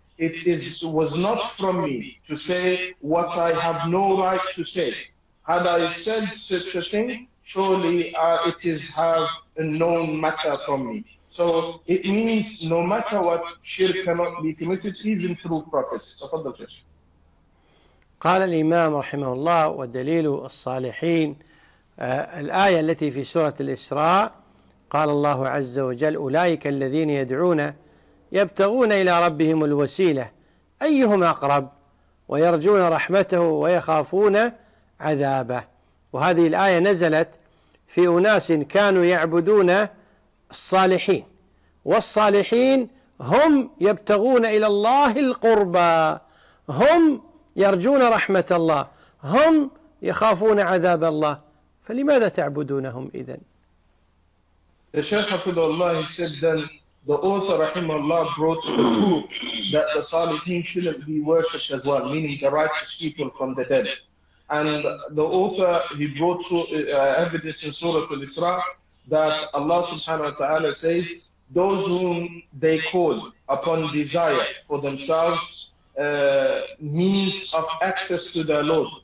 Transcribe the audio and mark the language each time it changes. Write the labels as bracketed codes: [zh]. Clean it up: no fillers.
[en] It was not from me to say what I have no right to say. Had I said such a thing, surely it is have a known matter from me. So it means no matter what, shirk cannot be committed even through prophets. [ar] تفضل شيخ. قال الإمام رحمه الله ودليل الصالحين الآية التي في سورة الإسراء قال الله عز وجل أولئك الذين يدعون يبتغون إلى ربهم الوسيلة أيهم أقرب ويرجون رحمته ويخافون عذابه وهذه الآية نزلت في أناس كانوا يعبدون الصالحين والصالحين هم يبتغون إلى الله القربى هم يرجون رحمة الله هم يخافون عذاب الله فلماذا تعبدونهم إذن؟ [en] The Shaykh Hafidullah said then, the author Rahimullah brought the proof that the Salihin shouldn't be worshipped as well, meaning the righteous people from the dead. And the author, he brought evidence in Surah Al-Isra that Allah subhanahu wa ta'ala says, those whom they call upon desire for themselves means of access to their Lord.